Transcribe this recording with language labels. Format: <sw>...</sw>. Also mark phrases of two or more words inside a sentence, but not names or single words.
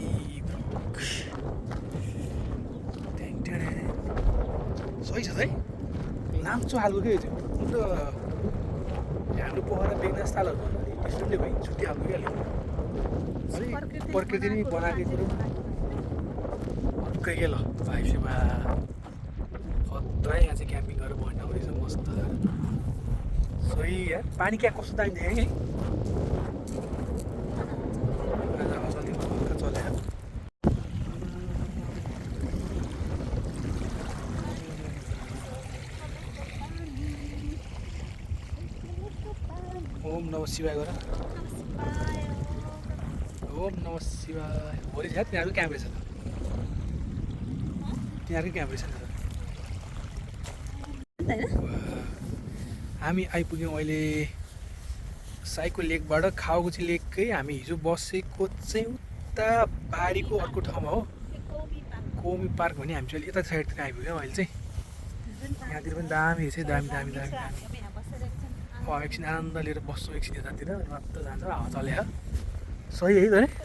<ne>छ है लाम्चो खालको के त्यो अन्त हाम्रो पोखरा बेगनास तालहरू यस्तोले भयो छुट्टी खालको क्या अलिक प्रकृति नै बनाएको कुरो अर्कै के ल भाइ सेवा खतरा यहाँ चाहिँ क्याम्पिङ गरेर बस्नु रहेछ मस्त सही यार पानी क्या कस्तो दामी देखेँ है आज आवाज अलिक हल्का चल्यो</ne> <sa>ओम नमः शिवाय</sa> <ne>गर</ne> <sa>ओम नमः शिवाय</sa> <ne>हो रहेछ त्यहाँको क्याम्प रहेछ त्यहाँकै क्याम्प रहेछ हामी आइपुग्यौँ अहिले साइको लेकबाट खाओगुची लेककै हामी हिजो बसेको चाहिँ उता बारीको अर्को ठाउँमा हो कोमी पार्क भन्ने हामी चाहिँ यता साइडतिर आइपुग्यौँ अहिले चाहिँ यहाँतिर पनि दामी रहेछ दामी दामी दामी दामी एकछिन आनन्द लिएर बस्छौँ एकछिन यतातिर मात्र जान्छ हावा चले सही है त</ne>